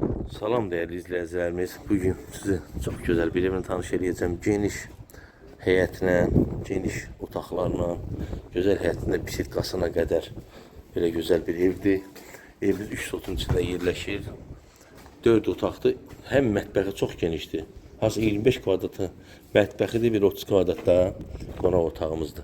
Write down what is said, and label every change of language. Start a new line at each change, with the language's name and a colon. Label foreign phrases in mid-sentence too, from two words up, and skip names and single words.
Turkish: Salam değerli izleyicilerimiz. Bugün size çok güzel bir evini tanış edeceğim.
Azerbaijani: Geniş heyətinə, geniş otaqlarla, gözəl həyətində pisirkasına qədər belə gözəl bir evdir. Evimiz 3 sotun içində yerləşir. 4 otaqdır. Həm mətbəxi çox genişdir. Hazır 25 kvadratı mətbəxidir, bir 30 kvadratda qonaq otağımızdır.